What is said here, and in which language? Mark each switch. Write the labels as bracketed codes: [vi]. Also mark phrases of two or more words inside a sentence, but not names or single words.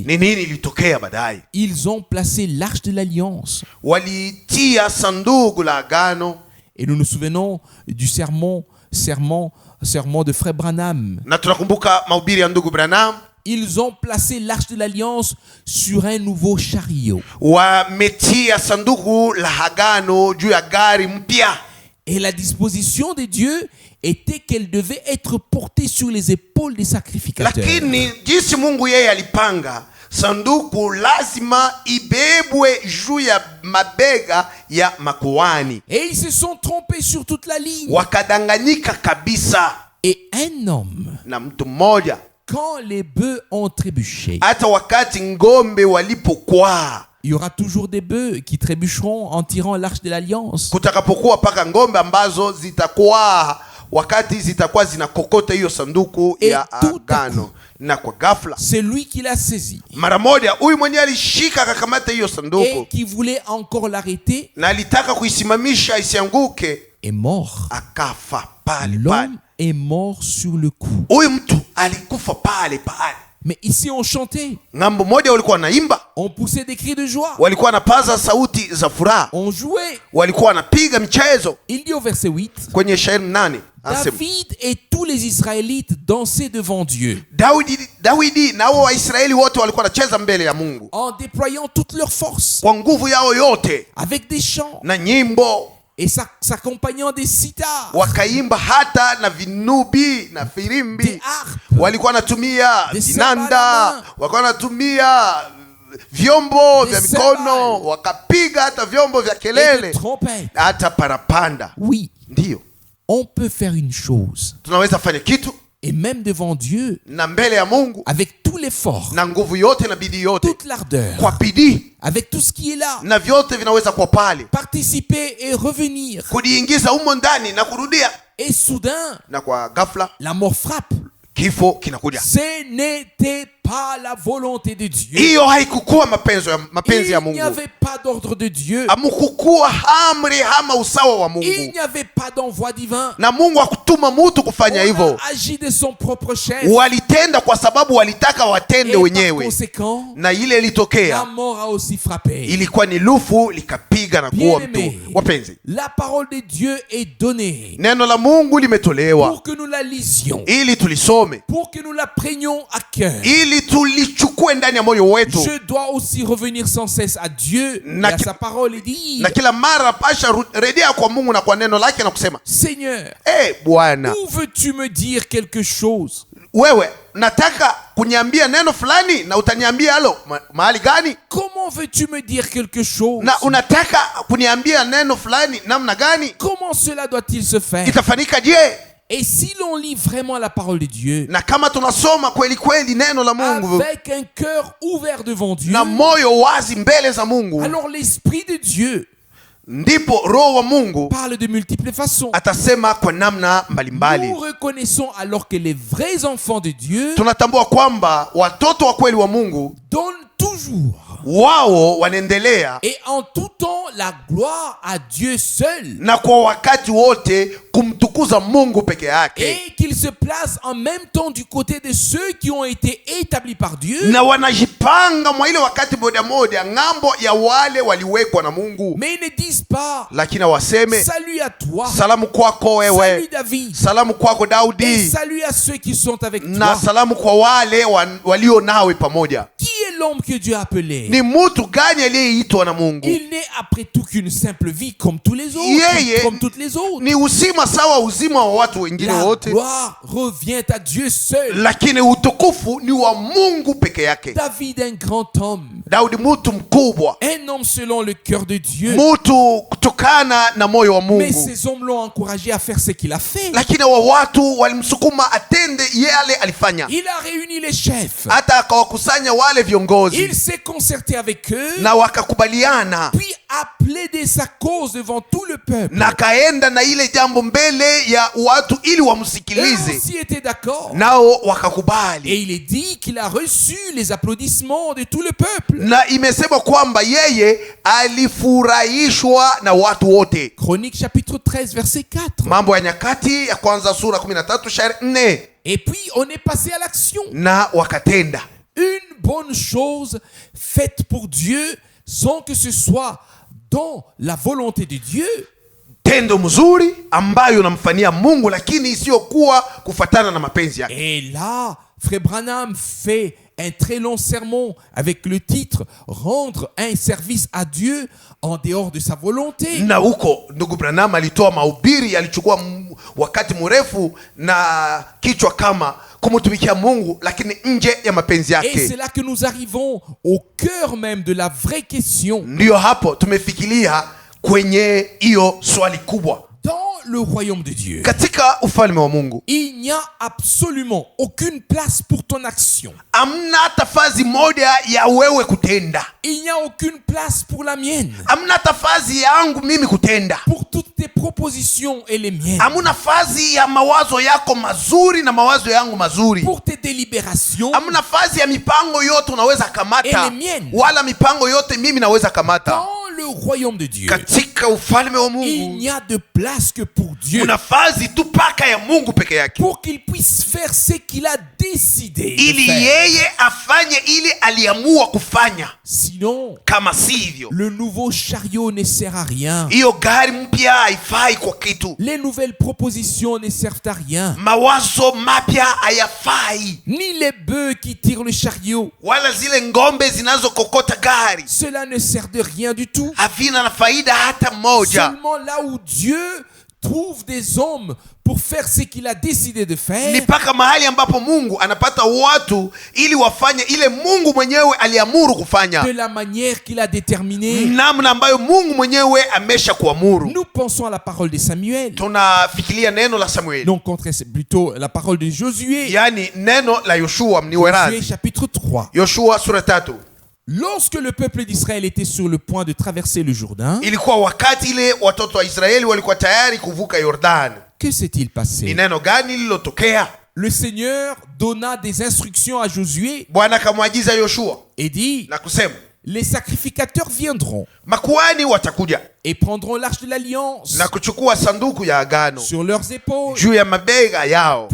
[sw] Ni nini ilitokea baadaye? [fr] Ils ont placé l'arche de l'alliance. [sw] Walitia sanduku la agano. [fr] Et nous nous souvenons du sermon de Frère Branham. [sw] Na tunakumbuka mahubiri ya ndugu Branham. [fr] Ils ont placé l'arche de l'alliance sur un nouveau chariot. [sw] Wametia sanduku la agano juu ya gari mpya. [fr] Et la disposition de Dieu était qu'elle devait être portée sur les épaules des sacrificateurs. [sw] Lakini jinsi Mungu yeye alipanga, sanduku lazima ibebwe juu ya mabega ya makuhani. [fr] Et ils se sont trompés sur toute la ligne. [sw] Wakadanganyika kabisa. [fr] Et un homme, [sw] Na mtu mmoja, [fr] quand les bœufs ont trébuché, [sw] hata wakati ngombe walipokwaa, [fr] il y aura toujours des bœufs qui trébucheront en tirant l'arche de l'alliance. [sw] kutakapokuwa paka ngombe ambazo zitakuwa wakati zitakuwa zinakokota hiyo sanduku ya agano. Na kwa ghafla, [fr] c'est lui qui l'a saisi [sw] mara moja huyu mwenyewe alishika akakamata hiyo sanduku, [fr] et qui voulait encore l'arrêter, [sw] na alitaka kuisimamisha isianguke, [fr] est mort. [sw] akafa pale pale. [fr] L'homme est mort sur le coup. [sw] Huyu mtu alikufa pale pale. [fr] Mais ici on chantait, [sw] Ngambo moja walikuwa wanaimba, [fr] on poussait des cris de joie, [sw] walikuwa wanapaza sauti za furaha, [fr] on jouait. [sw] walikuwa wanapiga michezo. [fr] Il dit au verset 8, [sw] Kwenye shairi 8 anasema [fr] David et tous les Israélites dansaient devant Dieu [sw] Daudi na wao Waisraeli wote walikuwa wanacheza mbele ya Mungu [fr] en déployant toute leur force [sw] kwa nguvu yao yote [fr] avec des chants [sw] na nyimbo, [fr] et s'accompagnant des sitars, [sw] wakaimba hata na vinubi na firimbi, [fr] des harpes, [sw] walikuwa wanatumia [fr] Des [sw] vinanda, [fr] cymbales. [sw] walikuwa wanatumia vyombo [fr] Des [sw] vya mikono, [fr] cymbales. [sw] wakapiga hata vyombo vya [fr] et [sw] kelele, [fr] de trompettes. [sw] hata parapanda. [fr] Oui, [sw] Ndiyo, [fr] on peut faire une chose, [sw] tunaweza fanya kitu [fr] et même devant Dieu, [sw] na mbele ya Mungu [fr] avec tout l'effort, [sw] na nguvu yote na bidii yote, [fr] toute l'ardeur, [sw] kwa bidii, [fr] avec tout ce qui est là, [sw] na vyote vinaweza kuwa pale, [fr] participer et revenir. [sw] kujiingiza humo ndani na kurudia. [fr] Et soudain, [sw] Na kwa ghafla [fr] la mort frappe. [sw] kifo kinakuja. [fr] Ce n'était pas la volonté de Dieu. [sw] Hiyo haikukuwa mapenzi ya [fr] Il n'y [sw] Mungu. [fr] avait pas d'ordre de Dieu. [sw] Hamukukuwa amri ama usawa wa [fr] Il [sw] Mungu, [fr] n'y avait pas d'envoi divin. [sw] na Mungu hakutuma mtu kufanya [fr] On [sw] hivyo. [fr] a agi de son propre chef. [sw] Walitenda kwa sababu walitaka [fr] Et [sw] watende [fr] par [sw] wenyewe, [fr] conséquent, [sw] na ile [fr] la [sw] ilitokea [fr] mort a aussi frappé. [sw] ilikuwa ni lufu likapiga na kuua mtu. [fr] Bien-aimé, [sw] Wapenzi, [fr] la parole de Dieu est donnée [sw] neno la Mungu limetolewa [fr] pour que nous la lisions, [sw] ili tulisome, [fr] pour que nous la prenions à cœur. [sw] ili tulichukue ndani ya moyo wetu, [fr] Je dois aussi revenir sans cesse à Dieu et [sw] Na [fr] à [sw] ki- [fr] sa parole et dire, [sw] na kila mara pasha rejea kwa Mungu na kwa neno lake na kusema, [fr] Seigneur, [sw] Bwana, [fr] où veux-tu me dire quelque chose? [sw] wewe nataka kuniambia neno fulani na utaniambia halo mahali gani? [fr] Comment veux-tu me dire quelque chose? [sw] Na unataka kuniambia neno fulani namna gani? [fr] Comment cela doit-il se faire? [sw] Itafanyika je? [fr] Et si l'on lit vraiment la parole de Dieu, [sw] Na kama tunasoma kweli kweli neno la Mungu [fr] avec un cœur ouvert devant Dieu, [sw] na moyo wazi mbele za Mungu, [fr] alors l'Esprit de Dieu [sw] ndipo Roho wa Mungu [fr] parle de multiples façons. [sw] atasema kwa namna mbalimbali. [fr] Nous reconnaissons alors que les vrais enfants de Dieu [sw] Tunatambua kwamba watoto wa kweli wa Mungu [fr] donnent toujours [sw] wao wanaendelea [fr] et en tout temps la gloire à Dieu seul, [sw] na kwa wakati wote kumtukuza Mungu peke yake, [fr] et qu'ils se placent en même temps du côté de ceux qui ont été établis par Dieu, [sw] na wanajipanga mwa ile wakati moja moja ng'ambo ya wale waliwekwa na Mungu, [fr] mais ils ne disent pas [sw] lakini waseme [fr] salut à toi, [sw] salamu kwako wewe, [fr] salut David, [sw] salamu kwako [fr] et [sw] Daudi, [fr] salut à ceux qui sont avec [sw] na [fr] toi. [sw] salamu kwa wale walio nawe pamoja. [fr] Qui est l'homme que Dieu a appelé? [sw] Ni mtu gani aliyeitwa na Mungu? [fr] Il n'est après tout qu'une simple vie comme tous les autres, [sw] Yeye [fr] comme toutes les autres. [sw] ni uzima sawa uzima wa watu wengine [fr] La [sw] wote, [fr] gloire revient à Dieu seul. [sw] lakini utukufu ni wa Mungu peke yake. [fr] David, un grand homme, [sw] Daudi mtu mkubwa, [fr] un homme selon le cœur de Dieu. [sw] mtu kutokana na moyo wa [fr] Mais [sw] Mungu, [fr] ces hommes l'ont encouragé à faire ce qu'il a fait. [sw] lakini wa watu walimsukuma atende yale alifanya, [fr] Il a réuni les chefs. [sw] hata akawakusanya wale viongozi [fr] Il s'est concerté avec eux, [sw] na wakakubaliana, [fr] puis a plaidé sa cause devant tout le peuple. [sw] na kaenda na ile jambo mbele ya watu ili [fr] Eux [sw] wamsikilize, [fr] aussi étaient d'accord. [sw] nao wakakubali. [fr] Et il est dit qu'il a reçu les applaudissements de tout le peuple. [sw] Na imesema kwamba yeye alifurahishwa na watu wote. [fr] Chronique chapitre 13 verset 4. [sw] Mambo ya Nyakati ya kwanza sura 13 shairi 4. [fr] Et puis on est passé à l'action. [sw] Na wakatenda. [fr] bonnes choses faites pour Dieu sans que ce soit dans la volonté de Dieu. [sw] Tendo mzuri ambayo unamfanyia Mungu lakini isiyokuwa kufatana na mapenzi yake. [fr] Et là, Frère Branham fait un très long sermon avec le titre Rendre un service à Dieu en dehors de sa volonté. [sw] Na huko ndugu Branham alitoa mahubiri yalichukua wakati mrefu na kichwa kama kumtumikia Mungu lakini nje ya mapenzi yake. [fr] Et c'est là que nous arrivons au cœur même de la vraie question. [sw] Ndio hapo tumefikiria kwenye hiyo swali kubwa. [fr] Dans le royaume de Dieu, [sw] Katika ufalme wa Mungu [fr] il n'y a absolument aucune place pour ton action. [sw] amna hata fazi moja ya wewe kutenda. [fr] Il n'y a aucune place pour la mienne. [sw] Amna hata fazi yangu mimi kutenda. [fr] Pour toutes tes propositions et les miennes. [sw] Amuna fazi ya mawazo yako mazuri na mawazo yangu mazuri. [fr] Pour tes délibérations. [sw] Amuna fazi ya mipango yote unaweza kamata. [fr] Et les miennes. [sw] Wala mipango yote mimi naweza kamata. [fr] Dans le royaume de Dieu, [sw] Katika ufalme wa [fr] il [sw] Mungu [fr] n'y a de place que pour Dieu. [sw] kuna fazi tu paka ya Mungu peke yake. [fr] Pour qu'il puisse faire ce qu'il a décidé de [sw] Ili [fr] faire. [sw] yeye afanye ili aliamua kufanya. [fr] Sinon, [sw] Kama sivyo, [fr] le nouveau chariot ne sert à rien. [sw] hiyo gari mpya haifai kwa kitu. [fr] Les nouvelles propositions ne servent à rien. [sw] Mawazo mapya hayafai. [fr] Ni les bœufs qui tirent le chariot. [sw] Wala zile ngombe zinazokokota gari [fr] Cela ne sert de rien du tout. [sw] havina na faida hata moja. [fr] Seulement là où Dieu trouve des hommes pour faire ce qu'il a décidé de [sw] Ni [fr] faire, [sw] paka mahali ambapo Mungu anapata watu ili wafanye ile Mungu mwenyewe aliamuru kufanya, [fr] de la manière qu'il a déterminée. [sw] namna ambayo Mungu mwenyewe amesha kuamuru. [fr] Nous pensons à la parole de Samuel. [sw] Tunafikiria neno la Samueli, [fr] Non, c'est plutôt la parole de Josué. [sw] yani neno la Yoshua [fr] Josué mniwerazi. chapitre 3. [sw] Yoshua sura 3. [fr] Lorsque le peuple d'Israël était sur le point de traverser le Jourdain, [sw] Ilikuwa wakati ile watoto wa Israeli walikuwa tayari kuvuka Yordani. [fr] que s'est-il [sw] Ni [fr] passé? [sw] neno gani lililotokea? [fr] Le Seigneur donna des instructions à Josué [sw] Bwana akamwagiza Yoshua [fr] et dit, [sw] na kusema, [fr] les sacrificateurs viendront [sw] makuhani watakuja [fr] et prendront l'arche de l'alliance [sw] na kuchukua sanduku ya agano [fr] sur leurs épaules. [sw] juu ya mabega yao,